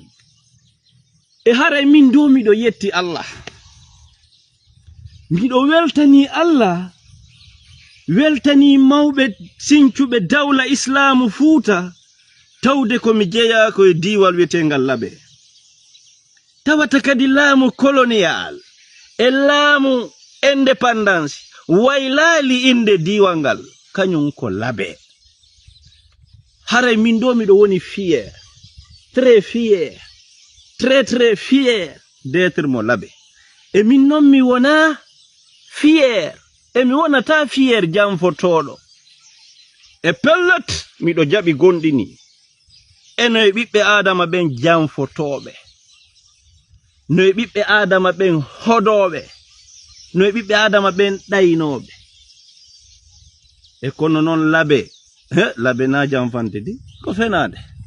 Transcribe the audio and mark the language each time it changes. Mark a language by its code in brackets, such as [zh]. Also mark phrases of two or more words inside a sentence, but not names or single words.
[ff] E haray min do miɗo yetti Allah miɗo weltani Allah weltani mawɓe sincuɓe dawla islamu Fuuta tawde komi jeeya ko e diwal wiyetengal labe tawata kadi laamu colonial e laamu indépendance waylali inde diwal ngal kañum ko labe. Haray min do miɗo woni [fr] fier très fier d'être [ff] mo labe e min non mi wona fier e mi wonata fier jamfotoɗo e pellet miɗo jaɓi gonɗini eno e ɓiɓɓe adama ɓen jamfotoɓe no e ɓiɓɓe adama ɓen hodoɓe no e ɓiɓɓe adama ɓen ɗaynoɓe e kono non labe labe na jamfante di ko fenade.